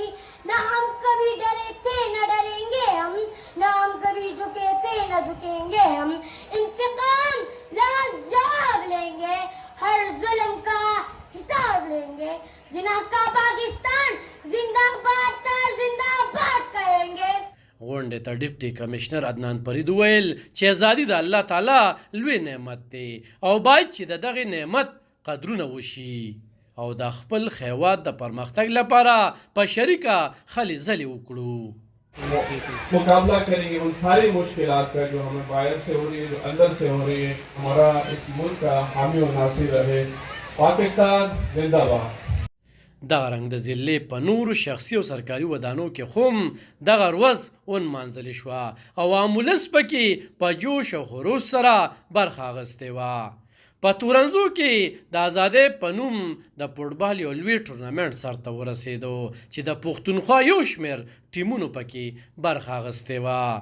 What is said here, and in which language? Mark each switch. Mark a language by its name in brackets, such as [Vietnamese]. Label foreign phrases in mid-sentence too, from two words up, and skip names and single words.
[Urdu] نہ ہم کبھی ڈرے تھے نہ ڈریں گے ہم، نہ ہم کبھی جھکے تھے نہ جھکیں گے ہم. انتقام لاجواب لیں گے، ہر ظلم کا حساب لیں گے. جناح کا پاکستان زندہ باد تھا زندہ باد کہیں گے. [Pashto] غونډې ته ډیپټي کمشنر عدنان فرید وویل چې ازادي د الله تعالی لوی نعمت دی او باید چې د دغې نعمت قدرونه وشي او د خپل هیواد د پرمختګ لپاره په شریکه هلې ځلې وکړو. [Urdu] مقابلہ کریں گے ان ساری مشکلات کا جو ہمیں باہر سے ہو رہی ہے، جو اندر سے ہو رہی ہے. ہمارا اس ملک کا حامی اور ناصر رہے. پاکستان زندہ باد. [Pashto] دغه رنګ د ضلع په نورو شخصي او سرکاري ودانو کې هم دغه ورځ ونمانځلې شوه او امولس پکې په جوش او خروش سره برخه اخیستې وه. په تورنزو کې د ازادۍ په نوم د فوټبال یو لوی ټورنمنټ سرته ورسېدو چې د پښتونخوا یو شمېر ټیمونو پکې برخه اخیستې وه.